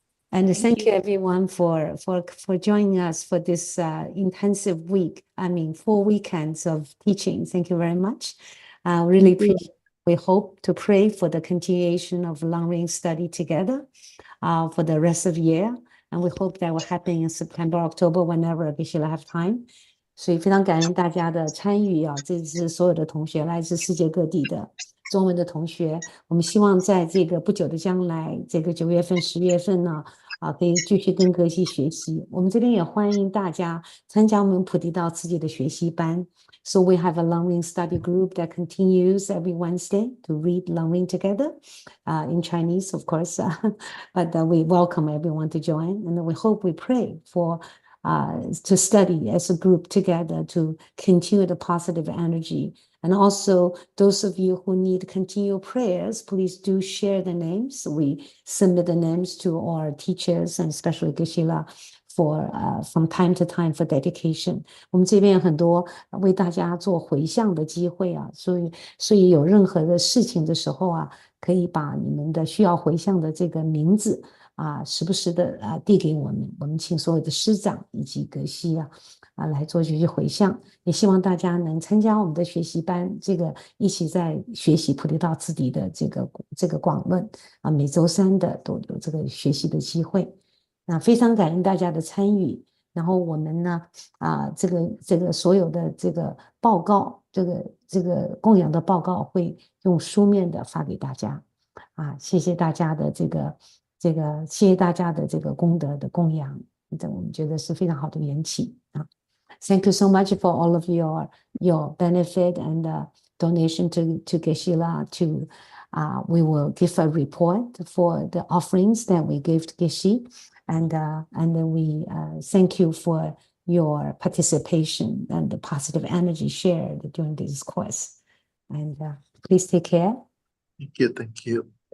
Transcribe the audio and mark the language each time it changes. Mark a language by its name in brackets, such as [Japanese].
[English] And thank you everyone for joining us for this intensive week. 4 weekends of teaching. Thank you very much. Really appreciate. We hope to pray for the continuation of long-range study together for the rest of the year. And we hope that will happen in September, October, whenever Geshe-la have time. [Chinese] 所以非常感恩大家的参与啊！这是所有的同学，来自世界各地的中文的同学。我们希望在这个不久的将来，这个9月份、10月份呢，可以继续跟格西学习。我们这边也欢迎大家参加我们菩提道自己的学习班。 [English] So we have a long-range study group that continues every Wednesday to read long-range together, in Chinese, of course. But we welcome everyone to join, and we hope we pray for. To study as a group together to continue the positive energy. And also those of you who need continual prayers, please do share the names. We submit the names to our teachers and especially Geshe-la for from time to time for dedication. [Chinese] 我们这边有很多为大家做回向的机会啊，所以有任何的事情的时候啊，可以把你们的需要回向的这个名字时不时的递给我们，我们请所有的师长以及格西来做这些回向，也希望大家能参加我们的学习班，这个一起在学习菩提道次第的这个广论每周3的都有这个学习的机会。那非常感恩大家的参与，然后我们呢这个所有的这个报告，这个供养的报告会用书面的发给大家谢谢大家的谢谢大家的这个功德的供养，我们觉得是非常好的缘起 [English] Thank you so much for all of your benefit and donation to Geshe-la. We will give a report for the offerings that we gave to Geshe, and then we thank you for your participation and the positive energy shared during this course. And please take care. Thank you. Thank you.